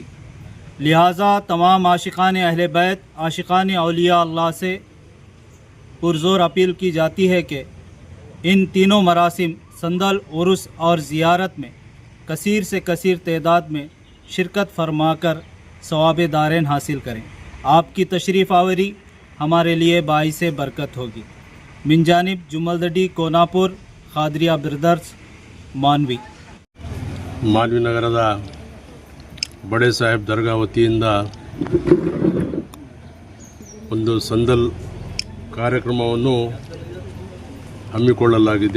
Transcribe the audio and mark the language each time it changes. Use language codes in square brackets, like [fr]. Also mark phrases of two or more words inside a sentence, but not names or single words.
[ur] لہٰذا تمام عاشقان اہل بیت، عاشقان اولیاء اللہ سے پرزور اپیل کی جاتی ہے کہ ان تینوں مراسم صندل، عرس اور زیارت میں کثیر سے کثیر تعداد میں شرکت فرما کر ثواب دارین حاصل کریں. آپ کی تشریف آوری ہمارے لیے باعث برکت ہوگی. من جانب جملدڈی، کوناپور, [kn] ಖಾದ್ರಿಯಾ ಬ್ರದರ್ಸ್, ಮಾನ್ವಿ ನಗರದ ಬಡೆ ಸಾಹೇಬ್ ದರ್ಗಾ ವತಿಯಿಂದ ಒಂದು ಸಂದಲ್ ಕಾರ್ಯಕ್ರಮವನ್ನು ಹಮ್ಮಿಕೊಳ್ಳಲಾಗಿದೆ.